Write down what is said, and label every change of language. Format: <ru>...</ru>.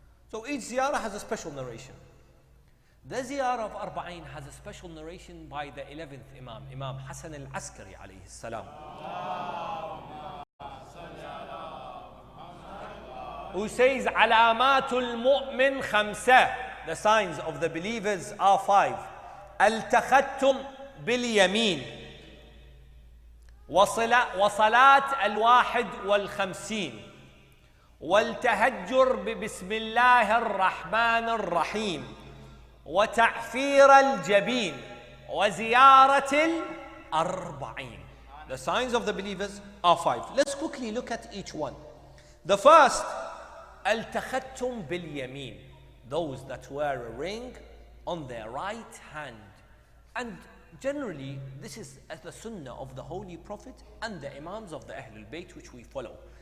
<en>So each ziyarah has a special narration. The ziyarah of Arba'in has a special narration by the 11th Imam, Imam Hassan al-Askari alayhi salam, who says,</en> <ar>Alamatul mu'min khamsa.</ar> <en>The signs of the believers are 5.</en> <ar>Al-takhattum bil-yamin. وصلاة الواحد والخمسين والتهجر ببسم الله الرحمن الرحيم وتعفير الجبين وزيارة الأربعين.</ar> <en>The signs of the believers are 5. Let's quickly look at each one. The first,</en> <ar>التختم باليمين.</ar> <en>Those that wear a ring on their right hand. And generally, this is the sunnah of the Holy Prophet and the Imams of the Ahlul Bayt, which we follow.</en>